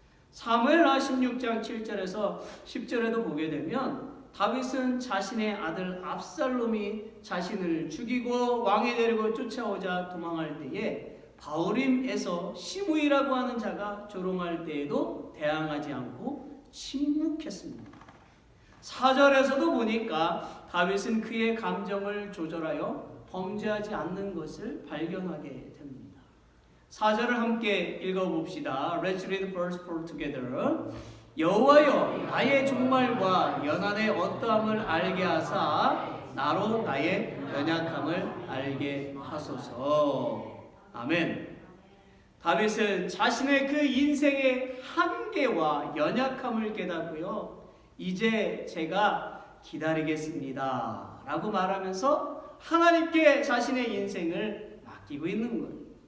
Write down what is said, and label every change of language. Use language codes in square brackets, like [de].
[ko] 사무엘하 16장 7절에서 10절에도 보게 되면 다윗은 자신의 아들 압살롬이 자신을 죽이고 왕에 데리고 쫓아오자 도망할 때에 바울임에서 시므이라고 하는 자가 조롱할 때에도 대항하지 않고 침묵했습니다. 4절에서도 보니까 다윗은 그의 감정을 조절하여 범죄하지 않는 것을 발견하게 됩니다. 4절을 함께 읽어봅시다. [en] Let's read verse 4 together. [ko] 여호와여 나의 종말과 연한의 어떠함을 알게 하사 나로 나의 연약함을 알게 하소서. 아멘. 다윗은 자신의 그 인생의 한계와 연약함을 깨닫고요, 이제 제가 기다리겠습니다 라고 말하면서 하나님께 자신의 인생을 맡기고 있는 거예요.